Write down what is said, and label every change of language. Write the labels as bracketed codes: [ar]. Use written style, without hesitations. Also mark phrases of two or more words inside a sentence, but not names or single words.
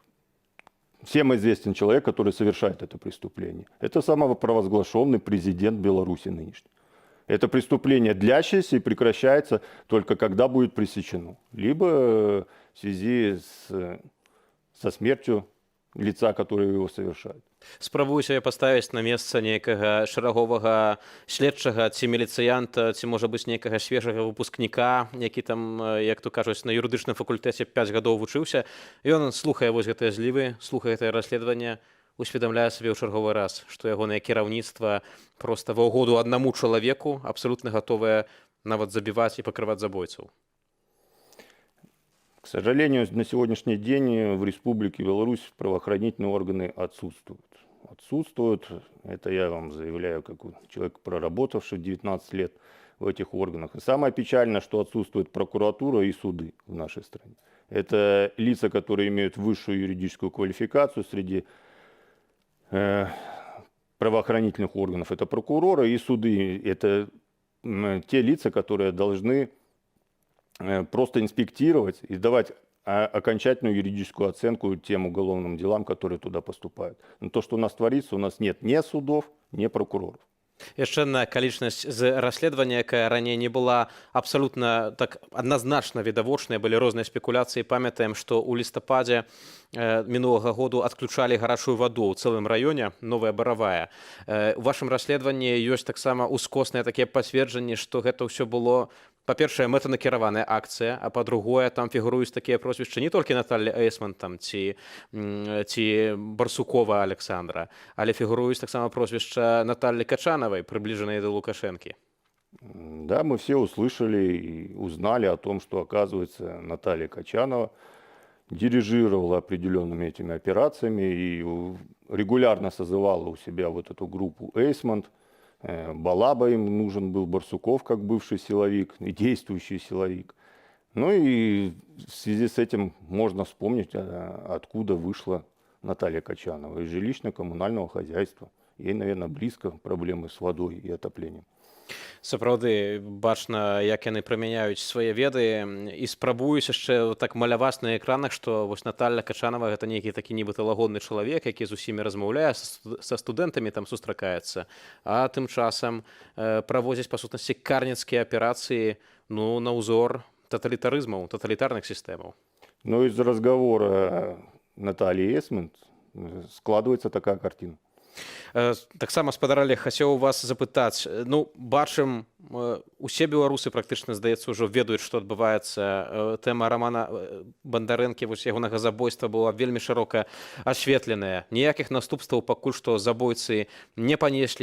[ru] И всем известен человек, который совершает это преступление. Это самопровозглашенный президент Беларуси нынешний. Это преступление длящееся и прекращается только когда будет пресечено. Либо в связи со смертью лица, которое его совершает. [be] Спрабую сябе паставіць на месца нейкага шэраговага следчага ці міліцыянта, ці можа быць нейкага свежага выпускніка, які там, як то кажуць, на юрыдычным факультэце 5 гадоў вучыўся. Ён слухае вось гэтыя злівы, слухае гэтае расследаванне, усведамляе сабе ў чарговы раз, што ягонае кіраўніцтва проста ва ўгоду аднаму чалавеку абсалютна гатовае нават забіваць і пакрываць забойцаў. [ru] К сожалению, на сегодняшний день в Республике Беларусь правоохранительные органы отсутствуют. Отсутствуют, это я вам заявляю, как человек, проработавший 19 лет в этих органах. И самое печальное, что отсутствует прокуратура и суды в нашей стране. Это лица, которые имеют высшую юридическую квалификацию среди правоохранительных органов. Это прокуроры и суды. Это те лица, которые должны просто инспектировать и давать окончательную юридическую оценку тем уголовным делам, которые туда поступают. Но то, что у нас творится, у нас нет ни судов, ни прокуроров. [be] Яшчэ на акалічнасць з расследавання, якая раней не была абсалютна так адназначна відавочнай, былі розныя спекуляцыі. Памятаем, што ў лістападзе мінулага году адключалі гарачую ваду ў цэлым раёне, Новая Баравая. У вашым расследаванні ёсць таксама ускосныя такія пацверджанні, што гэта ўсё было, па-першае, мэтанакіраваная акцыя, а па-другое, там фігуруюць такія прозвішчы не толькі Наталлі Эйсман там, ці Барсукова Александра, але фігуруюць таксама прозвішча Наталлі Качановой, приближенной до Лукашенки. [ru] Да, мы все услышали и узнали о том, что, оказывается, Наталья Качанова дирижировала определенными этими операциями и регулярно созывала у себя вот эту группу Эйсмонт. Балаба им нужен был, Барсуков как бывший силовик и действующий силовик. Ну и в связи с этим можно вспомнить, откуда вышла Наталья Качанова. Из жилищно-коммунального хозяйства. Ей, наверное, близко проблемы с водой и отоплением. [be] Сапраўды, бачна, як яны прымяняюць свае веды і спрабуюць яшчэ так маляваць на экранах, што вось Наталля Качанова гэта нейкі такі нібыта лагодны чалавек, які з усімі размаўляе, са студэнтамі там сустракаецца, а тым часам праводзяць па сутнасці карніцкія аперацыі на ўзор тоталітарызмаў, тоталітарных сістэмаў. [ru] Ну, из разговора Натальи Эйсмонт складывается такая картина. [be] Таксама, спадар Олег, хацеў у вас запытаць. Бачым, усе беларусы практычна, здаецца, ўжо ведаюць, што адбываецца. Тэма Рамана Бандарэнкі, вось ягонага забойства была вельмі шырока асветленая. Ніякіх наступстваў пакуль што забойцы не панеслі.